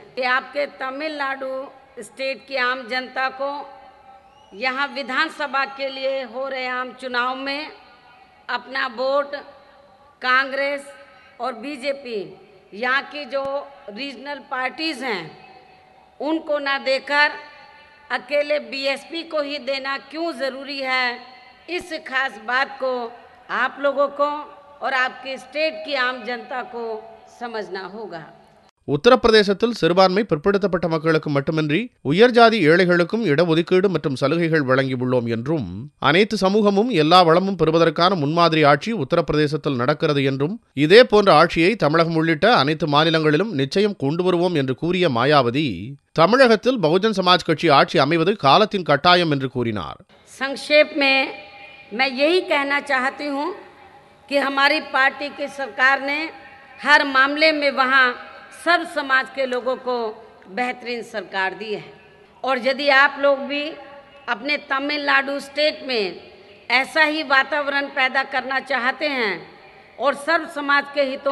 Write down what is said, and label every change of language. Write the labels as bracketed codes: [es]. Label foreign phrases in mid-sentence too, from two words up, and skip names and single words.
[hi] ये आपके तमिलनाडु स्टेट की आम जनता को यहाँ विधानसभा के लिए हो रहे आम चुनाव में अपना वोट कांग्रेस और बीजेपी यहाँ की जो [en] regional parties [hi] हैं उनको ना देकर अकेले बीएसपी को ही देना क्यों ज़रूरी है, इस खास बात को आप लोगों को और आपके स्टेट की आम जनता को समझना होगा. [ta] உத்தரப்பிரதேசத்தில் சிறுபான்மை பிற்படுத்தப்பட்ட மக்களுக்கு மட்டுமின்றி உயர்ஜாதி ஏழைகளுக்கும் இடஒதுக்கீடு மற்றும் சலுகைகள் வழங்கியுள்ளோம் என்றும், அனைத்து சமூகமும் எல்லா வளமும் பெறுவதற்கான முன்மாதிரி ஆட்சி உத்தரப்பிரதேசத்தில் நடக்கிறது என்றும், இதே போன்ற ஆட்சியை தமிழகம் உள்ளிட்ட அனைத்து மாநிலங்களிலும் நிச்சயம் கொண்டு வருவோம் என்று கூறிய மாயாவதி, தமிழகத்தில் பகுஜன் சமாஜ் கட்சி ஆட்சி அமைவது காலத்தின் கட்டாயம் என்று கூறினார். [hi] संक्षेप में मैं यही कहना चाहती हूँ कि हमारी पार्टी की सरकार ने हर मामले में वहाँ सब समाज के लोगों को बेहतरीन सरकार दी है और यदि आप लोग भी अपने तमिलनाडु स्टेट में ऐसा ही वातावरण पैदा करना चाहते हैं और सर्व समाज के हितों